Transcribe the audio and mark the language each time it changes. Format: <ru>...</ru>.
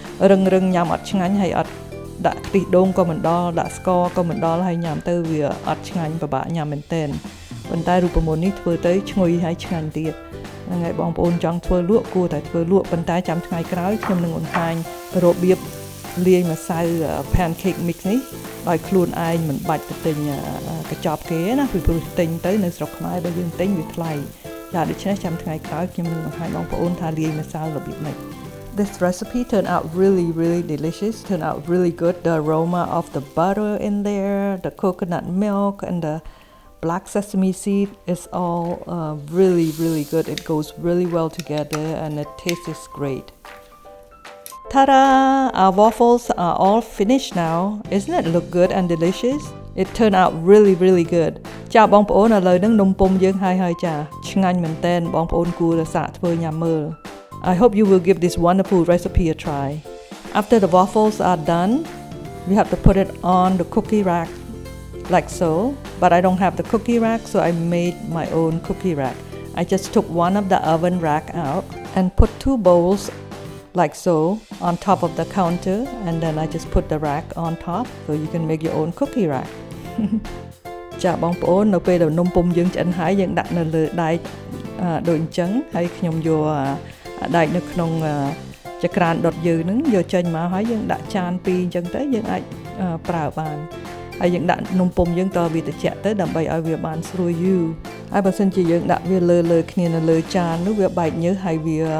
<km>រឹងញ៉ាំអត់ឆ្ងាញ់ហើយអត់ដាក់ខ្ទិះដូងក៏មិនដល់ដាក់ស្ករក៏មិនដល់ហើយញ៉ាំទៅវាអត់ឆ្ងាញ់ពិបាកញ៉ាំមែនទែនប៉ុន្តែរូបមន្តនេះធ្វើទៅឈ្ងុយហើយឆ្ងាញ់ទៀតហ្នឹងហើយបងប្អូនចង់ធ្វើលក់គួរតែធ្វើលក់ប៉ុន្តែចាំថ្ងៃក្រោយខ្ញុំនឹងបង្ហាញរបៀបលាយម្សៅ pancake mix នេះដោយខ្លួនឯងមិនបាច់ទៅទិញ កញ្ចប់គេណាពីព្រោះទិញទៅនៅស្រុកខ្មែរបើយើងទិញវាថ្លៃចាដូច្នេះចាំថ្ងៃក្រោយខ្ញុំនឹងបង្ហាញបងប្អូនថាលាយម្សៅរបៀបម៉េច</km> <en>This recipe turned out really delicious. Turned out really good. The aroma of the butter in there, the coconut milk and the black sesame seed is all really good. It goes really well together and it tastes great. Ta-da! Our waffles are all finished now. Isn't it look good and delicious? It turned out really good.</en> <km>ចាបងប្អូនឥឡូវហ្នឹងនំពុម្ពយើងហើយចាឆ្ងាញ់មែនតើបងប្អូនគួរតែសាកធ្វើញ៉ាំមើល</km> <en>I hope you will give this wonderful recipe a try. After the waffles are done, we have to put it on the cookie rack like so. But I don't have the cookie rack, so I made my own cookie rack. I just took one of the oven rack out and put 2 bowls like so on top of the counter and then I just put the rack on top so you can make your own cookie rack.</en> <km>ចាបងប្អូននៅពេលដែលនំពុម្ពយើងឆ្អិនហើយយើងដាក់នៅលើដែកដូចអញ្ចឹងហើយខ្ញុំយកដែកនៅក្នុងចក្រានដុតយើងហ្នឹងយកចេញមកហើយយើងដាក់ចាន2អញ្ចឹងទៅយើងអាចប្រើបានហើយយើងដាក់នំពុម្ពយើងតវាត្រជាក់ទៅដើម្បីឲ្យវាបានស្រួយយូរហើយបើសិនជាយើងដាក់វាលើគ្នានៅលើចាននោះវាបែកញើសហើយវា</km>